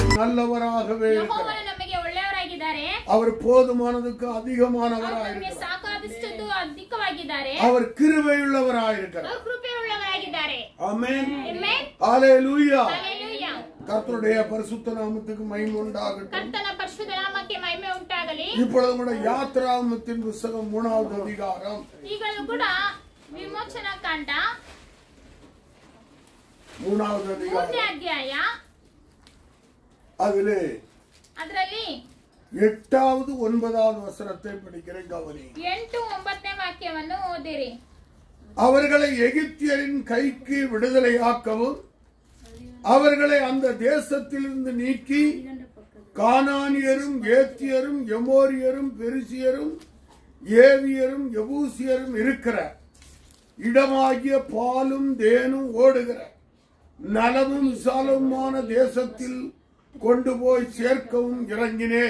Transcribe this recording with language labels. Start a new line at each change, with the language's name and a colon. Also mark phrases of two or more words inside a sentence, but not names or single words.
Tamil: நல்லவராகவே
Kannada: ಯೆಹೋವನು ನಮಗೆ ಒಳ್ಳೆಯವರಾಗಿದ್ದಾರೆ.
Tamil: அவர் போதுமானதுக்கு அதிகமானவராயிருக்கிறார்.
Kannada: ಸಾಕಾದಷ್ಟು ಅಧಿಕವಾಗಿದ್ದಾರೆ.
Tamil: அவர் கிருபையுள்ளவராயிருக்கிறார்.
Kannada: ಅವರು ಕೃಪೆಯುಳ್ಳವರಾಗಿದ್ದಾರೆ.
Tamil: ஆமென்.
Kannada: ಆಮೆನ್.
Tamil: ஹalleluya. ஹalleluya. கர்த்தருடைய பரிசுத்த நாமத்துக்கு மகிமை உண்டாகட்டும்.
Kannada: ಕರ್ತನ ಪರಿಶುದ್ಧ ನಾಮಕ್ಕೆ ಮಹಿಮೆ ಉಂಟಾಗಲಿ.
Tamil: இப்பொழுது கூட யாத்ராகமத்தின் புத்தகம் 3வது அதிகாரம்.
Kannada: ಈಗಲೂ ಕೂಡ ವಿಮೋಚನಾ ಕಾಂಡ
Tamil: 3வது அதிகாரம்.
Kannada: 3ನೇ ಅಧ್ಯಾಯ.
Tamil: அதிலே
Kannada: ಅದರಲ್ಲಿ
Tamil: 8வது 9வது வசனத்தை படிக்கிறேன், கவனி.
Kannada: 8, 9ನೇ ವಾಕ್ಯವನ್ನು ಓದಿರಿ.
Tamil: அவர்களை எகிப்தியரின் கைக்கு விடுதலையாக்கவும் அவர்களை அந்த தேசத்திலிருந்து நீக்கி கானானியரும் ஏத்தியரும் எமோரியரும் பெரிசியரும் ஏவியரும் எபூசியரும் இருக்கிற இடமாகிய பாலும் தேனும் ஓடுகிற நலமும் விசாலமுமான தேசத்தில் கொண்டு போய் சேர்க்கவும் இறங்கினேன்.